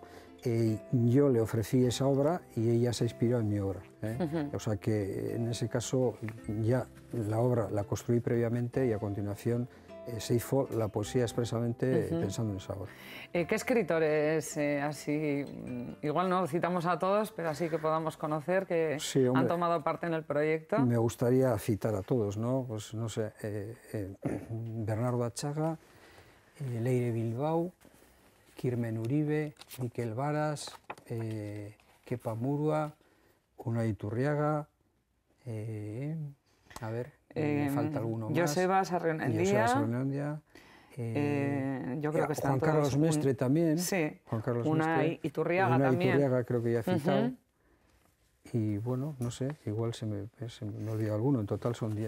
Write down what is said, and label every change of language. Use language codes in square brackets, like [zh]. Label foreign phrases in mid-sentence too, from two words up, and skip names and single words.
[es] Yo le ofrecí esa obra y ella se inspiró en mi obra, o sea que en ese caso ya la obra la construí previamente y a continuación se hizo la poesía expresamente pensando en esa obra. ¿Qué escritores así, igual no citamos a todos, pero así que podamos conocer que han tomado parte en el proyecto? Me gustaría citar a todos, ¿no? Pues no sé, Bernardo Atxaga, Leire Bilbao, Kirmen Uribe, Miquel Varas, Kepa Murua, Unai Iturriaga, a ver, me falta alguno más. Joseba Sarrionandia. Yo creo que están Juan Carlos todos, Mestre también. Sí, Juan Carlos Unai Iturriaga también. Iturriaga creo que ya he citado. Y bueno, no sé, igual se me olvida alguno, en total son 10.